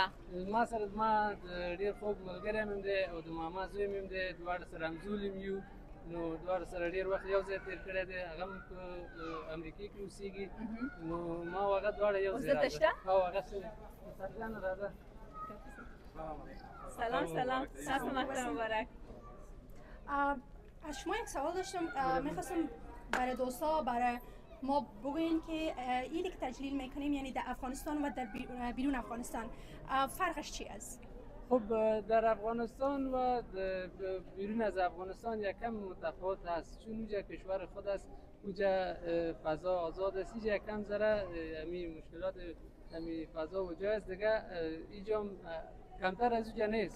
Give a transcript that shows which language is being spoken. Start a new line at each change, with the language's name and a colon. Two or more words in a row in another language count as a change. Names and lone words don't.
Pashto: ما سره زما ډېر خوږ ملګری مې هم دی او د ماما زوی مې هم دی. دواړه سره همزولي مې یو. نو دواړه سره ډېر وخت یو ځای تېر کړی دی. هغه هم په امریکې کې اوسېږي. نو ما او هغه دواړه یو ځای راغلي. او هغه سرجانه راځه. سلام سلام. تاسو اختر مبارک.
Persian: از شما یک سوال داشتم. میخواستم برای دوستا برای ما بگوییم که ایدی که تجلیل میکنیم یعنی در افغانستان و در بیرون افغانستان فرقش چی است؟ خب در افغانستان و بیرون از افغانستان یکم متفاوت است، چون اونجا کشور خود است، اونجا فضا آزاد است، اینجا یکم ذره همین مشکلات همین فضا و جای است دیگه، اینجا کمتر از اونجا نیست.